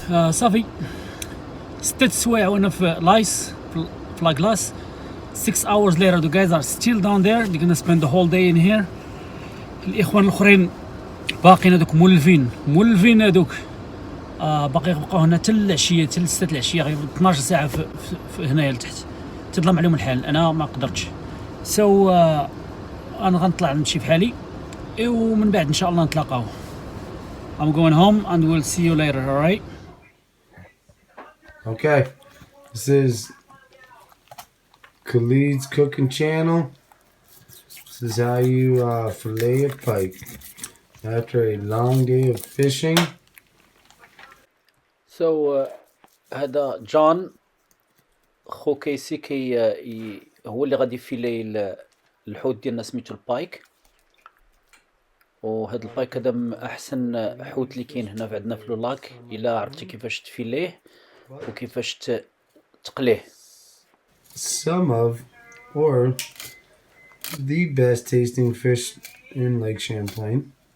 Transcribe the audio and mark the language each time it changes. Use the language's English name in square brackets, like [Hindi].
[Arabic] صافي 6 سوايع وانا في لايس في لاكلاس. [English] 6 hours later the guys are still down there. They're gonna spend the whole day in here. [Arabic] الاخوان الاخرين باقيين هذوك مولفين هذوك باقي يبقاو هنا حتى العشيه حتى 6 العشيه غير 12 ساعه في هنايا لتحت تظلم عليهم الحال. انا ما قدرتش انا غنطلع نمشي في حالي ومن بعد ان شاء الله نتلاقاو. [English] I'm going home and we'll see you later, alright? Okay. This is Khalid's cooking channel. This is how you fillet a pike after a long day of fishing. [Arabic] So هذا جون خو كيسي هو اللي غادي يفيلي الحوت ديالنا سميتو البايك. وهذا البايك هذا احسن حوت اللي كاين هنا عندنا في لولاك الا عرفتي كيفاش تفيليه وكيفاش تقليه. [English] Some of or the best tasting fish in Lake Champlain.